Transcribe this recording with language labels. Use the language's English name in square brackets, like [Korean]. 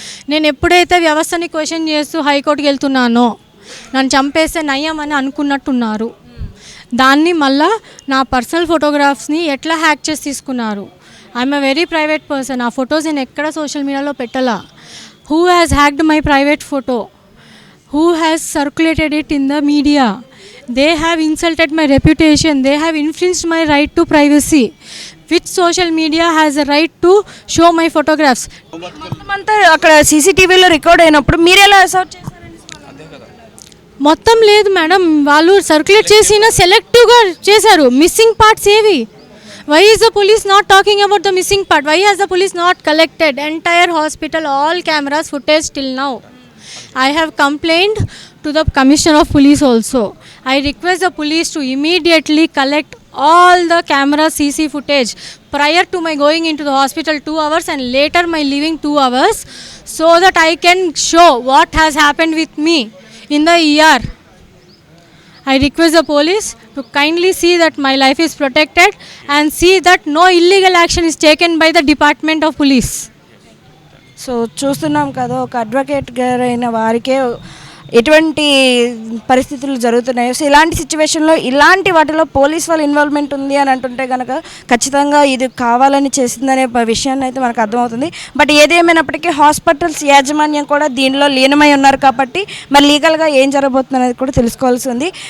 [Telugu] నేను ఎప్పుడైతే వ్యవస్థని క్వశ్చన్ చేస్తూ హైకోర్టుకి వెళ్తున్నానో నన్ను చంపేస్తే నయ్యం అని అనుకున్నట్టున్నారు. దాన్ని మళ్ళా నా పర్సనల్ ఫోటోగ్రాఫ్స్ని ఎట్లా హ్యాక్ చేసి తీసుకున్నారు. [English] I'm a very private person. [Telugu] ఆ ఫొటోస్ నేను ఎక్కడ సోషల్ మీడియాలో పెట్టలా. [English] Who has hacked my private photo? Who has circulated it in the media? They have insulted my reputation. They have infringed my right to privacy. Which social media has a right to show my photographs? [Telugu] మొత్తం అంతా అక్కడ సీసీటీవీలో record అయినప్పుడు మీరు ఎలా అసౌట్ చేశారండి? మొత్తం లేదు madam, వాళ్ళు సర్క్యులేట్ చేసిన సెలెక్టివ్గా చేశారు. మిస్సింగ్ పార్ట్స్ ఏవి? [English] Why is the police not talking about the missing part? Why has the police not collected entire hospital, all cameras footage till now? I have complained to the Commissioner of Police also. I request the police to immediately collect all the camera CC footage prior to my going into the hospital 2 hours and later my leaving 2 hours, so that I can show what has happened with me in the ER. I request the police to kindly see that my life is protected and see that no illegal action is taken by the Department of Police. [Telugu] So చూస్తున్నాం కదా, ఒక advocate గారైన వారికే ఎటువంటి పరిస్థితులు జరుగుతున్నాయో. So ఇలాంటి సిచ్యువేషన్లో ఇలాంటి వాటిలో పోలీస్ వాళ్ళ ఇన్వాల్వ్మెంట్ ఉంది అని అంటుంటే కనుక ఖచ్చితంగా ఇది కావాలని చేసిందనే విషయాన్ని అయితే మనకు అర్థమవుతుంది. బట్ ఏదేమైనప్పటికీ హాస్పిటల్స్ యాజమాన్యం కూడా దీనిలో లీనమై ఉన్నారు కాబట్టి మరి లీగల్గా ఏం జరగబోతుంది అనేది కూడా తెలుసుకోవాల్సి ఉంది.